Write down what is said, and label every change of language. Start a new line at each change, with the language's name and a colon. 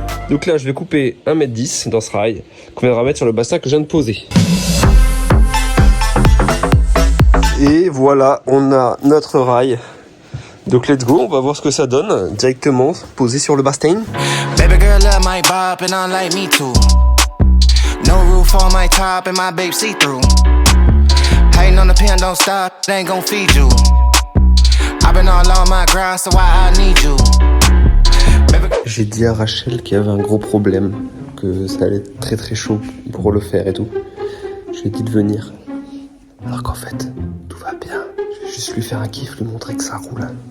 French: Donc là, je vais couper 1,10 m dans ce rail qu'on viendra mettre sur le bassin que je viens de poser. Et voilà, on a notre rail. Donc let's go, on va voir ce que ça donne directement posé sur le bassin.
English: Baby girl love my bop and I like me too. No roof on my top and my babe see through. Hating on the pen, don't stop, it ain't gon' feed you. I've been all on my grind, so why I need you.
French: J'ai dit à Rachel qu'il y avait un gros problème, que ça allait être très très chaud pour le faire et tout. Je lui ai dit de venir. Alors qu'en fait, tout va bien. Je vais juste lui faire un kiff, lui montrer que ça roule.